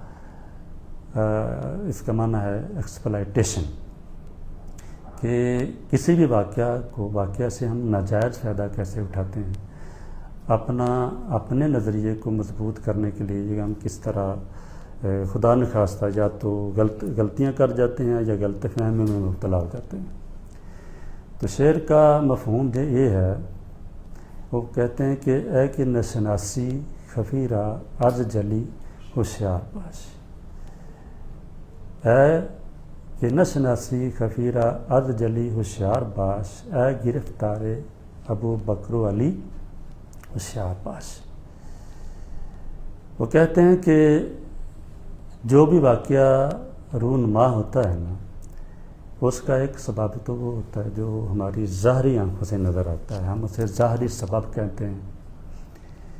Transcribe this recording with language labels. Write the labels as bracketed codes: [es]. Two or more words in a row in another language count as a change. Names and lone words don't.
[ur] اس کا معنی ہے ایکسپلائٹیشن, کہ کسی بھی واقعہ سے ہم ناجائز فائدہ کیسے اٹھاتے ہیں, اپنے نظریے کو مضبوط کرنے کے لیے ہم کس طرح خدا نخواستہ یا تو غلطیاں کر جاتے ہیں یا غلط فہمی میں مبتلا ہو جاتے ہیں. تو شعر کا مفہوم یہ ہے, وہ کہتے ہیں کہ [fa] اے کہ نشناسی خفیرہ از جلی ہوشیار باش, اے کہ نشناسی خفیرہ از جلی ہوشیار باش, اے گرفتار ابو بکر و علی ہوشیار باش. [ur] وہ کہتے ہیں کہ جو بھی واقعہ رونما ہوتا ہے نا, اس کا ایک سبب تو وہ ہوتا ہے جو ہماری ظاہری آنکھوں سے نظر آتا ہے, ہم اسے ظاہری سبب کہتے ہیں.